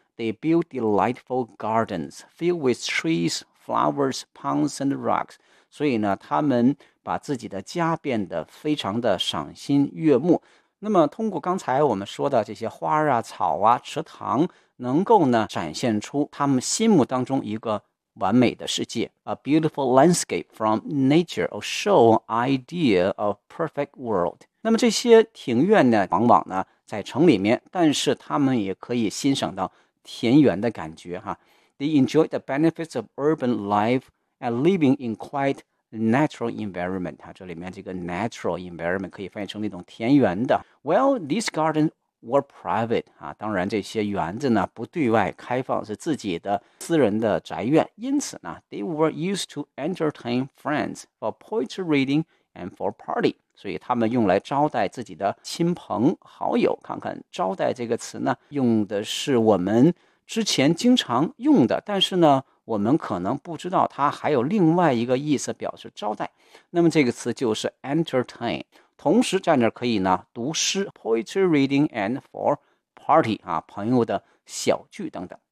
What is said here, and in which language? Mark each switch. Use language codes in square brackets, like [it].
[en] They built delightful gardens filled with trees, flowers, ponds, and rocks. [zh] 所以呢他们把自己的家变得非常的赏心悦目。那么通过刚才我们说的这些花啊、草啊、池塘，能够呢展现出他们心目当中一个完美的世界。 [en] A beautiful landscape from nature, a show idea of perfect world. [zh] 那么这些庭院呢往往呢在城里面，但是他们也可以欣赏到田园的感觉哈。 [en] They enjoy the benefits of urban life and living in quite natural environment. [zh] 这里面这个 [en] natural environment [zh] 可以翻译成那种田园的。 [en] Well, this garden were private. [zh] 当然这些园子呢不对外开放，是自己的私人的宅院。因此呢 [en] they were used to entertain friends for poetry reading and for party. [zh] 所以他们用来招待自己的亲朋好友。看看招待这个词呢用的是我们之前经常用的，但是呢我们可能不知道它还有另外一个意思表示招待。那么这个词就是 entertain, 同时在那可以呢读诗 [en] poetry reading and for party, [zh] 啊朋友的小聚等等。